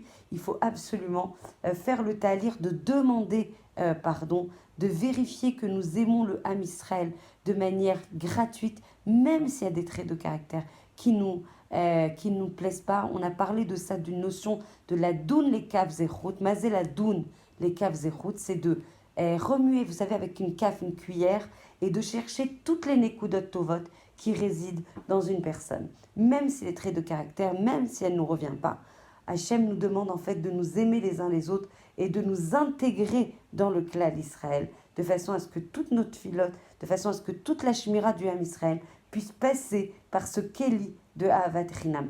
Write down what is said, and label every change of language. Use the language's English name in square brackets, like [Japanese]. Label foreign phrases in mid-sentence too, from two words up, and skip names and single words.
[French] Il faut absolument faire le talir de demander pardon, de vérifier que nous aimons le [Hebrew] עם ישראל [French] de manière gratuite, même s'il y a des traits de caractère qui nous plaisent pas. On a parlé de ça, d'une notion de [Hebrew] לדון לכף זכות. מה זה לדון לכף זכות, [French] c'est de remuer, vous savez, avec une caf, une cuillère, et de chercher toutes les [Hebrew] נקודות טובות [French] qui résident dans une personne. Même si les traits de caractère, même si elle ne nous revient pas. Hachem nous demande en fait de nous aimer les uns les autres et de nous intégrer dans le clan d'Israël, de façon à ce que toute notre filote, de façon à ce que toute la shmira du [Hebrew] עם ישראל [French] puisse passer par ce Keli de [Hebrew] אהבת חינם.